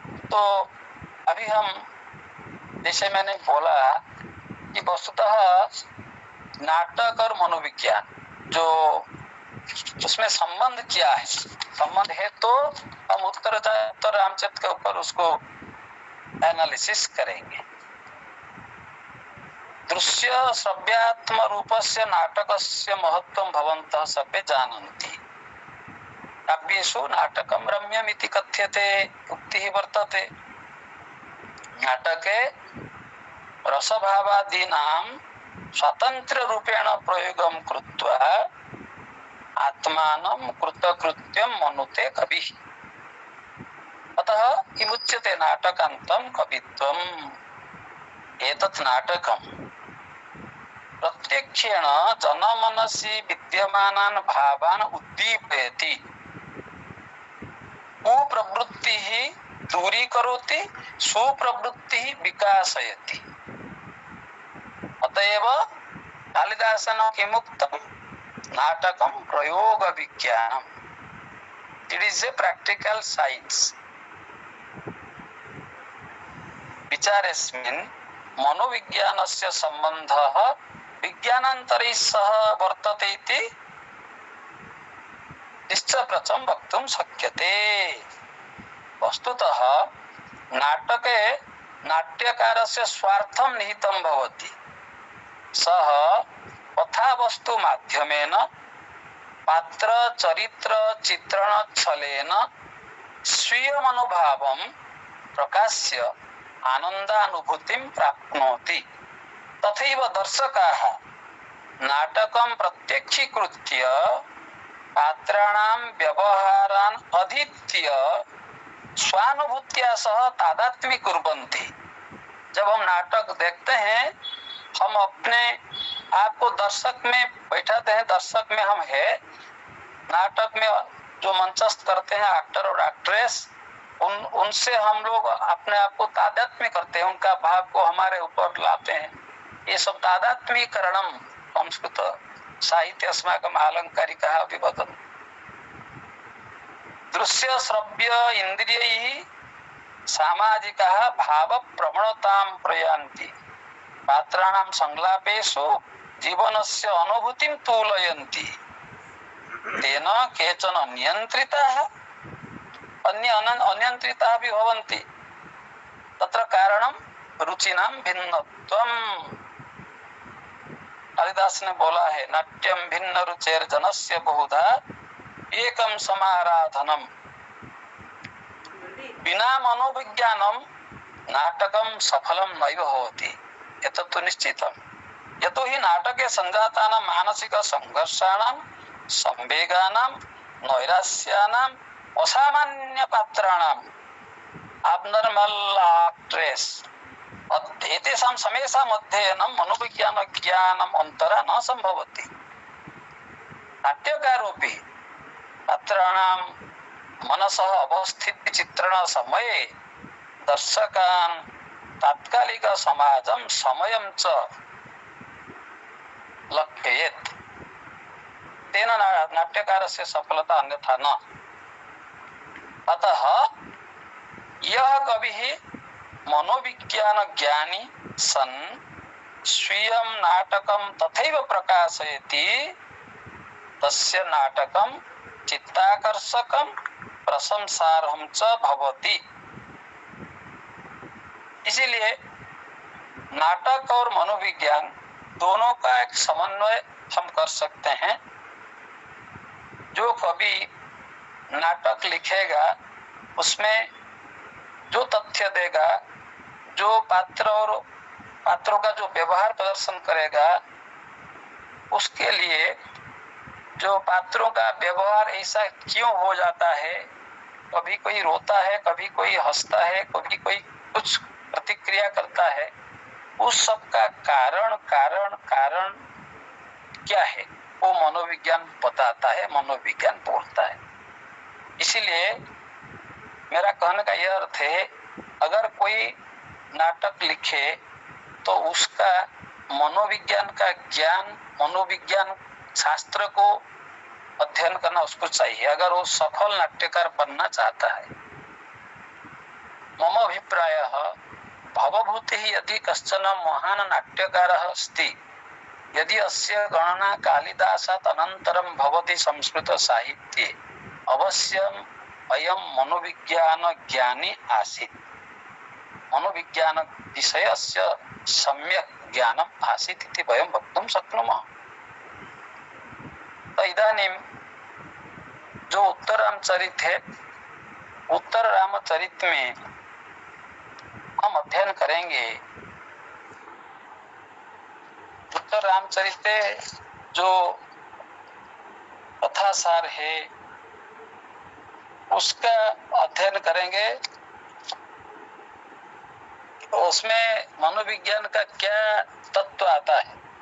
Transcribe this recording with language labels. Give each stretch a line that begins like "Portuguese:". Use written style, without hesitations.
Hindi: तो अभी हम, जैसे मैंने बोला कि वस्तुतः नाटक और मनोविज्ञान जो उसमें संबंध क्या है, संबंध है तो हम उत्तर रामचरित के ऊपर उसको एनालिसिस करेंगे।
Sanskrit: दृश्य श्रव्यात्म रूपस्य नाटकस्य महत्वं भवन्तः सर्वे जानन्ति। काव्येषु नाटकं रम्यमिति कथ्यते, उक्तिः वर्तते। नाटके रसभावादीनां स्वतंत्र रूपेण प्रयोगं कृत्वा आत्मानं कृतकृत्यं मनुते कविः। अतः किमुच्यते नाटकान्तं कवित्वम्। एतत् नाटकं प्रत्यक्षेण जनमनसि विद्यमानान् भावान् उद्दीपयति, कुप्रवृत्तिः दूरीकरोति, सुप्रवृत्तिः विकासयति। अतएव कालिदासेन किमुक्तं, नाटकं प्रयोग विज्ञानम्।
English: It is a practical science.
Sanskrit: विचारेस्मिन् मनोविज्ञानस्य सम्बन्धः विज्ञानान्तरैः सह वर्तते इति निश्चप्रचं वक्तुं शक्यते। वस्तुतः नाटके नाट्यकारस्य स्वार्थं निहितं भवति। सः कथावस्तु माध्यमेन पात्र चरित्र चित्रण छलेन स्वीय मनोभावं प्रकाश्य आनन्दानुभूतिं प्राप्नोति। तथैव दर्शकाः नाटकं प्रत्यक्षीकृत्य पात्राणां व्यवहारान् अधीत्य स्वानुभूत्या सह तादात्म्य कुर्वन्ति।
Hindi: जब हम नाटक देखते हैं, हम अपने आप को दर्शक में बैठाते हैं, दर्शक में हम है, नाटक में जो मंचस्थ करते हैं एक्टर और एक्ट्रेस, उनसे हम लोग अपने आप को तादात्म्य करते हैं, उनका भाव को हमारे ऊपर लाते हैं। ये सब
Sanskrit: तादात्म्यीकरणम संस्कृत साहित्य अस्माकम् आलंकारिकाः अपि वदन्ति। दृश्य श्रव्य इंद्रियैः सामाजिकाः भाव प्रवणतां प्रयान्ति। पात्राणां संलापेषु जीवनस्य अनुभूतिं तूलयन्ति। तेन केचन नियन्त्रिताः अन्य अनियन्त्रिताः भी भवन्ति। तत्र कारणं रुचिनां भिन्नत्वम्।
Hindi: कालिदास ने बोला है,
Sanskrit: नाट्यम भिन्न रुचेर जनस्य बहुधा एकम समाराधनम। बिना मनोविज्ञानम नाटकम सफलम नैव होति। एतत्तु निश्चितम्। यतो हि नाटके संजातानां मानसिक संघर्षाणां, संवेगानां, नैरास्यानां, असामान्य पात्राणां,
English: abnormal actress
Sanskrit: एतेषां समेषाम् अध्ययनं मनोविज्ञान ज्ञानम् अन्तरा न सम्भवति। नाट्यकारोऽपि पात्राणां मनसः अवस्थिति चित्रण समये दर्शकान् तात्कालिक समाजं समयं च लक्षयेत्। तेन नाट्यकारस्य सफलता अन्यथा न। अतः यः कविः मनोविज्ञान ज्ञानी सन् स्वीयं नाटकं तथैव प्रकाशयति, तस्य नाटकं चित्ताकर्षकं प्रशंसार्हं च भवति।
Hindi: इसीलिए नाटक और मनोविज्ञान दोनों का एक समन्वय हम कर सकते हैं। जो कवि नाटक लिखेगा उसमें जो तथ्य देगा, जो पात्र और पात्रों का जो व्यवहार प्रदर्शन करेगा, उसके लिए जो पात्रों का व्यवहार ऐसा क्यों हो जाता है, कभी कोई रोता है, कभी कोई हंसता है, कभी कोई कुछ प्रतिक्रिया करता है, उस सब का कारण कारण कारण क्या है वो मनोविज्ञान बताता है, मनोविज्ञान बोलता है। इसीलिए मेरा कहने का यह अर्थ है, अगर कोई नाटक लिखे तो उसका मनोविज्ञान का ज्ञान, मनोविज्ञान शास्त्र को अध्ययन करना उसको चाहिए, अगर वो सफल नाट्यकार बनना चाहता है।
Sanskrit: मम अभिप्रायः भवभूतिः यदि कश्चन महान् नाट्यकारः अस्ति, यदि अस्य गणना कालिदासात् अनन्तरं भवति संस्कृत साहित्ये, अवश्यम् अयं मनोविज्ञान ज्ञानी आसीत्, मनोविज्ञान विषयस्य सम्यक् ज्ञानम् आसीत् इति वयं वक्तुं शक्नुमः।
Hindi: तो
Sanskrit: इदानीं
Hindi: जो उत्तर रामचरित है, उत्तर रामचरित में हम अध्ययन करेंगे। उत्तर रामचरित जो कथासार है उसका अध्ययन करेंगे, उसमें मनोविज्ञान का क्या तत्व आता है।